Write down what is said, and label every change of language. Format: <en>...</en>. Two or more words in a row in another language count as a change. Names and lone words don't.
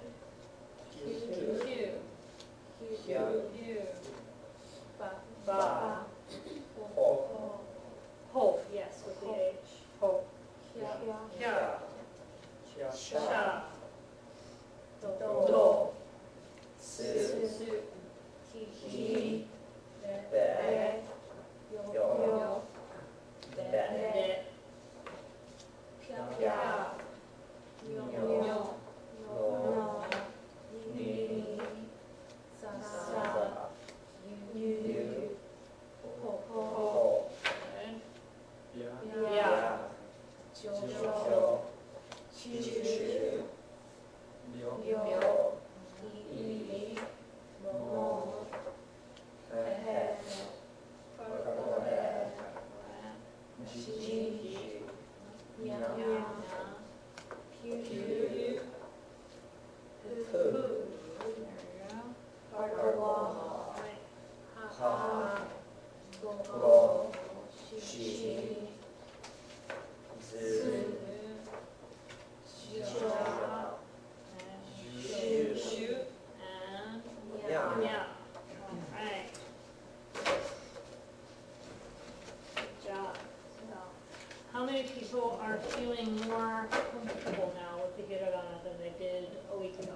<ja>Q. Q. Q. Q. Ba. Ba. Ho.</ja> <en>Ho. Yes, with the H. Ho.</en> <ja>Hia.</ja> <en>Yeah.</en> <ja>Sha. Sha. Do. Do. Su. Su. Ki. Be. Yo. Be. De. Pia. Ya. Yo. No. Ni. Sa. Sa. Yu. Ho. Ho.</ja> <en>Good.</en> <ja>Ya.</ja> <en>Yeah.</en> <ja>Jo. Jo. Chu. Chu. Yo. I. Mo. He. Ji. Nya. Pu.</ja> <en>There you</en> <ja>Wa. Ha. Go. Shi. Zu. Ja. Shu.</ja> <en>And Yeah. yeah. All right. Good job. So, how many people are feeling more comfortable now with the hiragana than they did a week ago?</en>